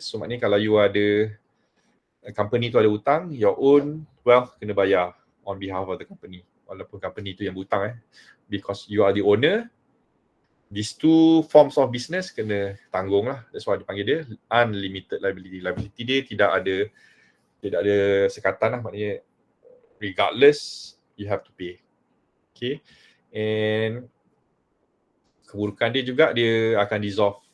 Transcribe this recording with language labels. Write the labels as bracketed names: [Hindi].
[Malay] So maknanya kalau you ada company tu ada hutang, [English] your own wealth [Malay] kena bayar [English] on behalf of the company, [Malay] walaupun company tu yang berhutang [English] because you are the owner. These two forms of business [Malay] kena tanggung lah. [English] That's why [Malay] dipanggil dia [English] unlimited liability. [Malay] Liability dia tidak ada sekatan lah. Maknanya [English] regardless you have to pay. Okay. [Malay] And keburukan dia juga dia akan dissolve.